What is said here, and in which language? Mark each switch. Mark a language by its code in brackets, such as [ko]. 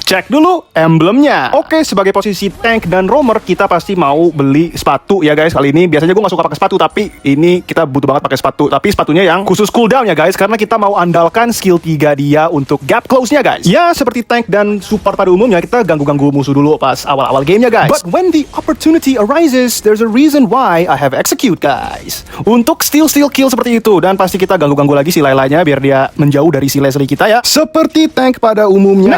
[id] Cek dulu emblemnya. Oke, sebagai posisi tank dan roamer, kita pasti mau beli sepatu ya, guys. Kali ini biasanya gua gak suka pakai sepatu, tapi ini kita butuh banget pakai sepatu. Tapi sepatunya yang khusus cooldown ya, guys, karena kita mau andalkan skill 3 dia untuk gap close-nya, guys. Ya, seperti tank dan support pada umumnya, kita ganggu-ganggu musuh dulu pas awal-awal gamenya, guys. [en] But when the opportunity arises, there's a reason why I have execute, guys. [id] Untuk steal kill seperti itu. Dan pasti kita ganggu-ganggu lagi si Lailanya biar dia menjauh dari si Leslie kita ya. Seperti tank pada umumnya.